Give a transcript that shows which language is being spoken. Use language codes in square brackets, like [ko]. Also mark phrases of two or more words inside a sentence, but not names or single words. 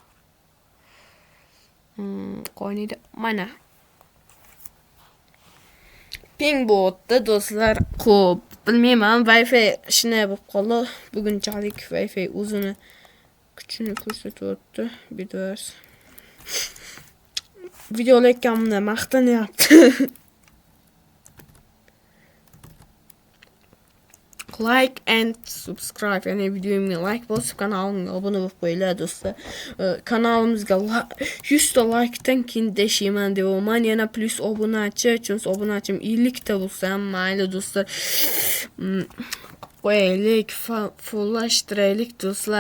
[uz] Qo'ynida mana ping bo'tdi do'stlar. Xo'p, bilmayman, Wi-Fi shunday bo'lib qoldi. Bugunchalik Wi-Fi o'zini kuchini ko'rsatyapti. Bidvars. Videolekamda maqtanyapti. [en] Like and subscribe. [uz] Yani videomga like bosib, kanalimga obuna bo'lib qo'yinglar do'stlar. Kanalimizga 100 ta likedan keyin deshayman deyapman. Yana plus obunachi, chunki obunachim 50 ta bo'lsa ham mayli do'stlar. Qo'yaylik, fullashtiraylik do'stlar.